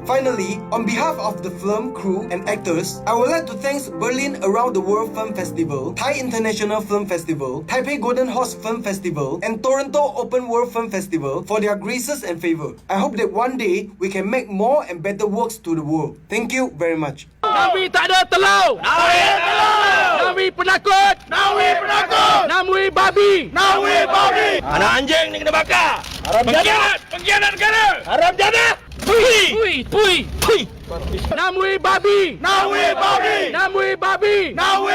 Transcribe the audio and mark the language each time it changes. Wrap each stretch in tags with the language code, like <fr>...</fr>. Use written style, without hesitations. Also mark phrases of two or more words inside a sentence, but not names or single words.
<en>Finally, on behalf of the film crew and actors, I would like to thank Berlin Around the World Film Festival, Thai International Film Festival, Taipei Golden Horse Film Festival, and Toronto Open World Film Festival for their graces and favor. I hope that one day we can make more and better works to the world. Thank you very much.</en> <ms>Nawi tak ada telur. Nawi telur. Nawi penakut. Nawi penakut. Nawi babi. Nawi babi. Anak anjing ni kena bakar. Pengkhianat. Pengkhianat negara. Haram jana. Pui. Pui. Pui. Pui. Nawi babi. Nawi babi. Nawi babi. Nawi</ms>